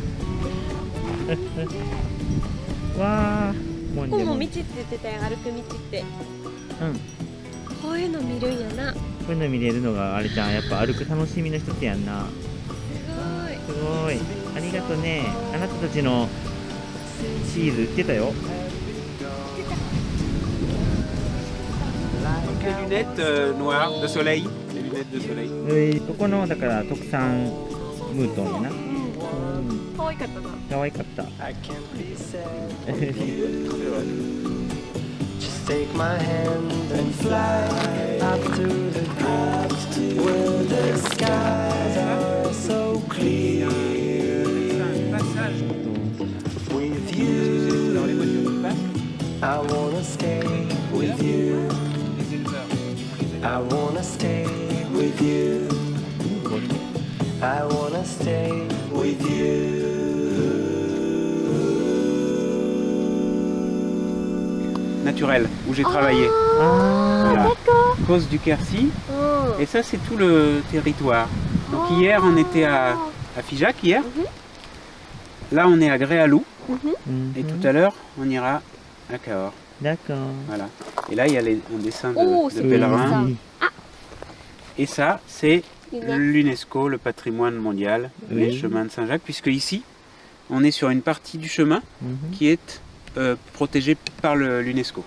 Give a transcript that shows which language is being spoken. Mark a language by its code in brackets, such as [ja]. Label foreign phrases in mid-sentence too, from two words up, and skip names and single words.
[ja] わあ、もんここも道じゃもん。って言ってたよ、歩く道って。うん。こういうの見るんやな。こういうの見れるのがあれじゃん、やっぱ歩く楽しみの一つやんな。すすごい。ありがとね。あなたたちのチーズ売ってたよ。 [fr] Les lunettes noires de soleil. Les lunettes de soleil. [ja] ここのだから特産ムートンやな。うん、ごい。可愛かったな。可愛かった。 [en] I can't be sad. Just take my hand and fly up to the clouds where the skies are so clear. With you, I wanna stay with you. I wanna stay with you. I wanna stay with you. [fr] Naturel, où j'ai travaillé. [ja] あ [fr] Voilà. Cause du Quercy. [ja] うん。 [fr] Et ça, c'est tout le territoire. Donc hier, on était à Figeac, hier. Là, on est à Gréalou. [ja] ー、うん [fr] Et tout à l'heure, on ira à Cahors. D'accord. Voilà. Et là, il y a un dessin Oh, de c'est pèlerins. Oui. Et ça, c'est L'UNESCO. l'UNESCO, le patrimoine mondial, les Oui. chemins de Saint-Jacques, puisque ici, on est sur une partie du chemin [ja] うん [fr] qui est protégée par l'UNESCO.